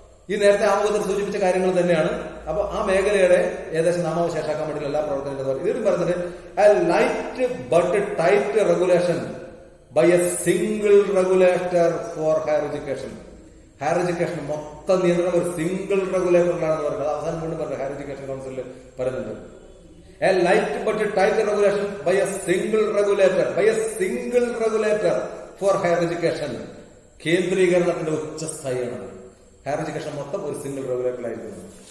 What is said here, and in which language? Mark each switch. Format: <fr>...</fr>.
<ml>ഈ നേരത്തെ ആമുഖത്തിൽ സൂചിപ്പിച്ച കാര്യങ്ങൾ തന്നെയാണ്. അപ്പൊ ആ മേഖലയുടെ ഏകദേശം നാമാവശേഷാക്കാൻ വേണ്ടിയുള്ള എല്ലാ പ്രവർത്തനങ്ങളും ഇതിലും പറഞ്ഞത്</ml> <en>Light but tight regulation by a single regulator for higher education.</en> <ml>Higher education മൊത്തം നിയന്ത്രണം ഒരു സിംഗിൾ റെഗുലേറ്ററിലാണെന്ന് പറയുന്നത് അവസാനം കൊണ്ട് പറഞ്ഞത് ഹയർ എഡ്യൂക്കേഷൻ കൗൺസിലിൽ പറയുന്നുണ്ട്.</ml> <en>A light but tight regulation by a single regulator for higher education.</en> <ml>കേന്ദ്രീകരണത്തിന്റെ ഉച്ചസ്ഥായിയാണ് higher education മൊത്തം ഒരു സിംഗിൾ റെഗുലേറ്ററിലായിരിക്കുന്നത്.</ml>